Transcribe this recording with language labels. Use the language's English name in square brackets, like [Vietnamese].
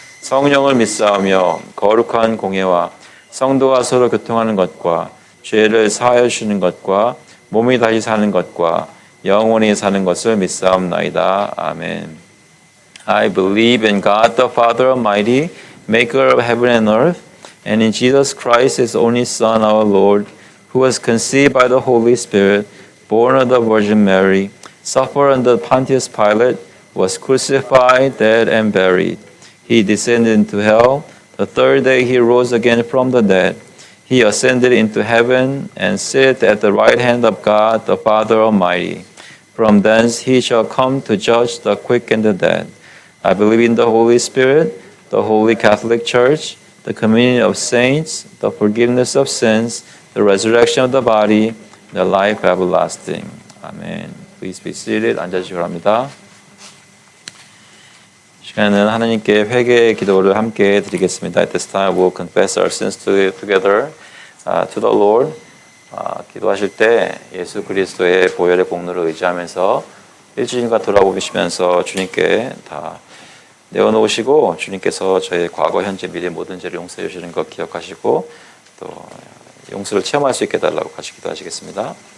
[Korean] 성령을 믿사오며 거룩한 공예와 성도가 서로 교통하는 것과 죄를 사하여 주시는 것과 몸이 다시 사는 것과 영원히 사는 것을 믿사옵나이다. 아멘. [English] I believe in God the Father Almighty, maker of heaven and earth, and in Jesus Christ, his only Son, our Lord, who was conceived by the Holy Spirit, born of the Virgin Mary, suffered under Pontius Pilate, was crucified, dead, and buried. He descended into hell. The third day he rose again from the dead. He ascended into heaven and sitteth at the right hand of God, the Father Almighty. From thence he shall come to judge the quick and the dead. I believe in the Holy Spirit, the Holy Catholic Church, the communion of saints, the forgiveness of sins, the resurrection of the body, the life everlasting. Amen. Please be seated. [Korean] 앉아주시기 바랍니다. 시간에는 하나님께 회개의 기도를 함께 드리겠습니다. [English] At this time we'll confess our sins together to the Lord. [Korean] 기도하실 때 예수 그리스도의 보혈의 공로를 의지하면서 일주일간 돌아보시면서 주님께 다 내어놓으시고 주님께서 저의 과거, 현재, 미래 모든 죄를 용서해 주시는 것 기억하시고 또 용서를 체험할 수 있게 해달라고 같이 기도하시겠습니다.